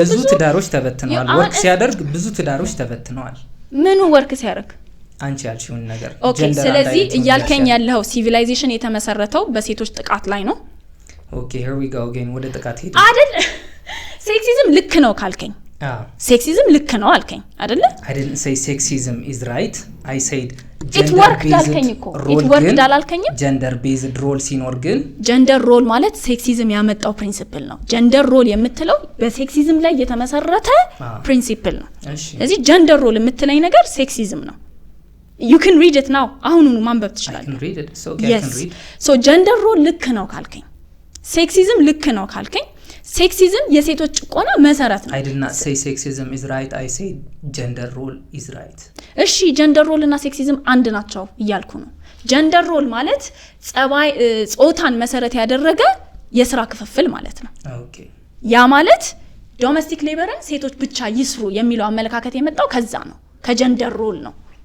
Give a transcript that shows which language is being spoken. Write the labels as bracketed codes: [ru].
[am] ትዳሮች ተበትነዋል ወርክ ሲያደርግ ብዙ ትዳሮች ተበትነዋል ምኑ ወርክ ሲያደርግ አንቺ ያልሽውን ነገር ኦኬ ስለዚህ እያልከኝ ያለው ሲቪላይዜሽን የተመሰረተው በሴቶች ጥቃት ላይ ነው [en] ኦኬ here we go again [am] ወደ ጥቃት ሄደ አይደል ሴክሲዝም ልክ ነው ካልከኝ ሴክሲዝም ልክ ነው አልከኝ አይደል [en] I didn't say sexism is right I said it worked [am] አልከኝ እኮ [en] it worked [am] አላልከኝ [en] gender based role [am] ሲኖር ግን gender role ማለት ሴክሲዝም ያመጣው ፕሪንሲፕል ነው gender role የምትለው በሴክሲዝም ላይ የተመሰረተ ፕሪንሲፕል ነው ስለዚህ gender role የምትለኝ ነገር ሴክሲዝም ነው [en] you can read it now [am] አሁኑኑ ማንበብ ትችላለህ [en] I can read it so okay yes. I can read [am] so gender role ልክ ነው ካልከኝ ሴክሲዝም ልክ ነው ካልከኝ ሴክሲዝም የሴቶች ጭቆና መሰረት ነው [en] I did not say sexism is right I said gender role is right [am] እሺ gender role እና ሴክሲዝም አንድ ናቸው እያልኩ ነው gender role ማለት ጾታን መሰረት ያደረገ የሥራ ክፍፍል ማለት ነው ኦኬ ያ ማለት ዶሜስቲክ ሌበርን ሴቶች ብቻ ይስሩ የሚለው አመለካከት የመጣው ከዛ ነው ከጀንደር ሮል ነው